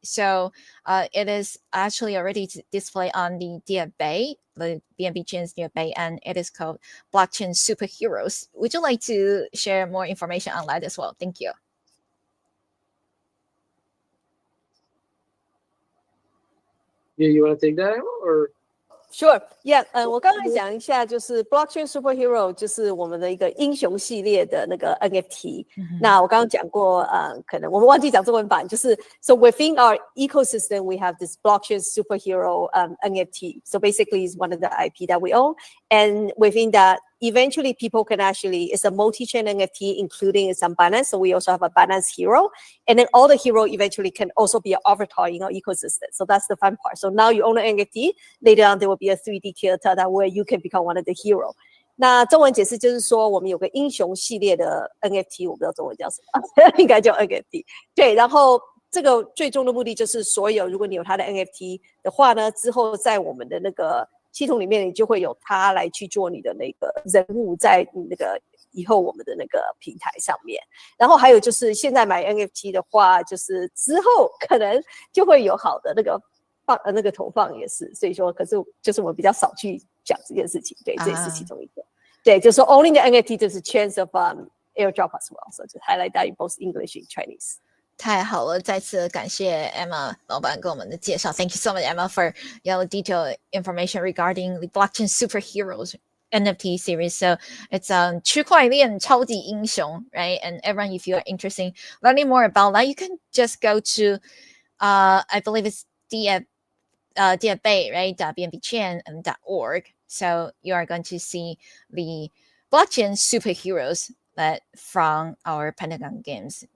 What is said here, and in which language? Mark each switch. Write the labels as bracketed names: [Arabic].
[English] So it is actually already displayed on the DFA, the BNB chain's DFA, and it is called Blockchain Superheroes. Would you like to share more information on that as well? Thank you. Yeah, you want to take that, or? [Chinese] Sure, yeah，我刚才讲一下，就是 Blockchain Superhero，就是我们的一个英雄系列的那个 NFT。那我刚刚讲过，可能我们忘记讲中文版，就是 [English] So within our ecosystem, we have this Blockchain Superhero NFT. So basically, it's one of the IP that we own, and within that, eventually people can actually, it's a multi-chain NFT, including some Binance. So we also have a Binance hero. And then all the hero eventually can also be an avatar in our ecosystem. So that's the fun part. So now you own an NFT, later on there will be a 3D character that where you can become one of the hero. [Chinese] 那中文解释就是说，我们有个英雄系列的 NFT， 我不知道中文叫什么，应该叫 NFT。对，然后这个最终的目的就是所有如果你有它的 NFT 的话呢，之后在我们的那个系统里面，你就会有它来去做你的那个人物，在你那个以后我们的那个平台上面。然后还有就是现在买 NFT 的话，就是之后可能就会有好的那个那个投放也是。所以说，可是就是我们比较少去讲这件事情，对，这也是其中一个。对，就是说 [English] owning the NFT [Chinese] 就是 [English] chance of airdrop as well. So just highlight that in both English and Chinese. [Chinese] 太好了，再次感谢 Emma 老板给我们的介绍。 [English] Thank you so much, Emma, for detailed information regarding the Blockchain Superheroes NFT series. So it's 区块链超级英雄, right? And everyone, if you are interested in learning more about that, you can just go to, I believe it's DFA, right? .bnbchain.org. So you are going to see the Blockchain Superheroes that from our Pentagon games.